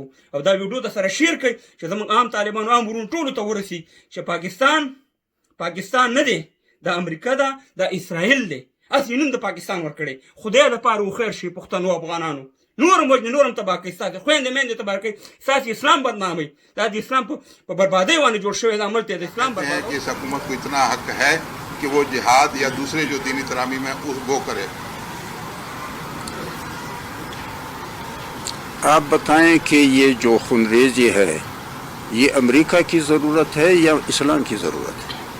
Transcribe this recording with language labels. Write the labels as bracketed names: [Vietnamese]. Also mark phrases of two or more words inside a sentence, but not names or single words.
[Pashto] او دا ویډیو د سره شیر کړئ چې زموږ عام طالبانو عام ورونو ټولو ته ورسي چې پاکستان نه دی د امریکا ده د اسرائیل دی. اصلي نوم د پاکستان ورکړی. خدای دپاره وخیر شي پښتنو افغانانو. نورم وجنې نورم تباه کوي ستاسې خویندې میندې تباه کوي ستاسې اسلام بدناموي. دا د اسلام په بربادۍ باندې جوړ شوی دا ملک دی د اسلام بربادۍ. [Urdu] اس حکومت کو اتنا حق ہے کہ وہ جہاد یا دوسرے جو دینی ترامیم ہے وہ کرے. آپ بتائیں کہ یہ جو خونریزی ہے یہ امریکہ کی ضرورت ہے یا اسلام کی ضرورت ہے؟